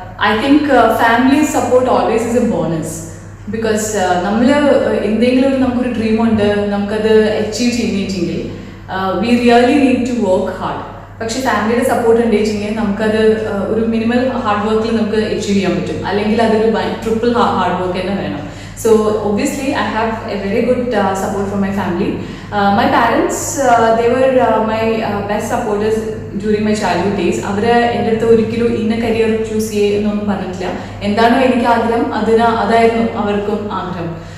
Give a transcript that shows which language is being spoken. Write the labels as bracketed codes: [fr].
[en] I think family support always is a bonus. Because [ml] നമ്മൾ എന്തെങ്കിലും നമുക്കൊരു ഡ്രീമുണ്ട്, നമുക്കത് അച്ചീവ് ചെയ്യുന്നെങ്കിൽ [en] We really need to work hard. [ml] പക്ഷേ ഫാമിലിയുടെ സപ്പോർട്ട് ഉണ്ടെങ്കിൽ നമുക്കത് ഒരു മിനിമൽ ഹാർഡ് വർക്കിൽ നമുക്ക് അച്ചീവ് ചെയ്യാൻ പറ്റും. അല്ലെങ്കിൽ അതൊരു ട്രിപ്പിൾ ഹാർഡ് വർക്ക് തന്നെ വേണം. [en] So obviously I have a very good support from my family. My parents, they were my best supporters during my childhood days. [ml] അവര് എൻ്റെ അടുത്ത് ഒരിക്കലും ഇന്ന കരിയർ ചൂസ് ചെയ്യുന്നൊന്നും പറഞ്ഞിട്ടില്ല. എന്താണോ എനിക്ക് ആഗ്രഹം അതായിരുന്നു അവർക്കും ആഗ്രഹം.